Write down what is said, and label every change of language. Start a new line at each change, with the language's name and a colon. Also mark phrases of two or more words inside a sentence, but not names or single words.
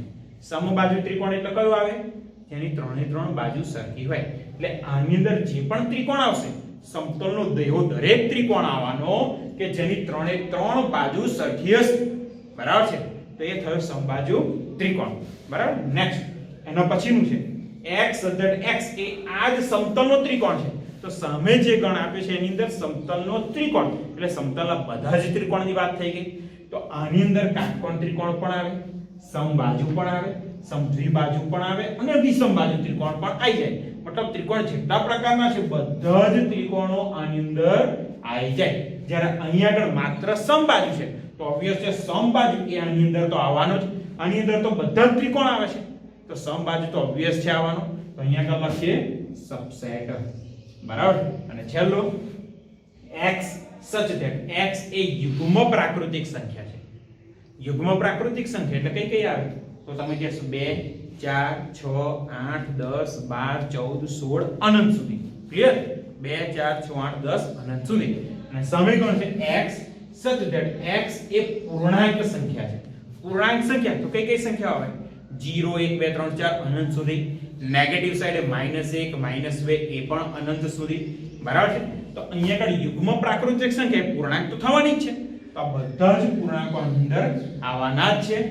Gujarati: સમબાજુ ત્રિકોણ એટલે કયો આવે? જેની ત્રણે ત્રણ બાજુ સરખી હોય. એટલે આની અંદર જે પણ ત્રિકોણ આવશે, સમતલનો એવો દરેક ત્રિકોણ આવવાનો કે જેની ત્રણે ત્રણ બાજુ સરખી હશે. બરાબર છે, તો એ થયો સમબાજુ ત્રિકોણ. બરાબર, નેક્સ્ટ એના પછીનું છે
English: x such that x
Gujarati: એ આ જ સમતલનો ત્રિકોણ છે. તો સામે જે ગણ આપ્યો છે એની અંદર સમતલનો ત્રિકોણ એટલે સમતલના બધા જ ત્રિકોણની વાત થઈ ગઈ. તો આની અંદર કાટકોણ ત્રિકોણ પણ આવે, સમબાજુ પણ આવે, સમદ્વિબાજુ પણ આવે અને વિષમબાજુ ત્રિકોણ પણ આવી જાય. મતલબ ત્રિકોણ જેટલા પ્રકારના છે બધા જ ત્રિકોણો આની અંદર આવી જાય. જ્યારે અહીંયા આગળ માત્ર સમબાજુ છે તો ઓબવિયસ છે સમબાજુ એ આની અંદર તો આવવાનો જ. આની અંદર તો બધા જ ત્રિકોણ આવે છે તો સમબાજુ તો ઓબવિયસ છે આવવાનો. તો અહીંયા આગળ લખીએ સબસેટ. બરાબર, અને છેલ્લો
English: x such that x
Gujarati: એ યુગ્મ પ્રાકૃતિક સંખ્યા છે. યુગ્મ પ્રાકૃતિક સંખ્યા એટલે કઈ કઈ આવે? તો તમે કહેશો 2 4 6 8 10 12 14 16 અનંત સુધી. ક્લિયર? 2 4 6 8 10 અનંત સુધી. અને સમીકરણ છે
English: x such that x
Gujarati: એ પૂર્ણાંક સંખ્યા છે. પૂર્ણાંક સંખ્યા તો કઈ કઈ સંખ્યા આવે? 0 1 2 3 4 અનંત સુધી. નેગેટિવ સાઈડે -1 -2 એ પણ અનંત સુધી. બરાબર છે? તો અહીંયા આગળ યુગ્મ પ્રાકૃતિક સંખ્યા પૂર્ણાંક તો થવાની જ છે. તો આ બધા જ પૂર્ણાંકો અંદર આવવાના જ છે.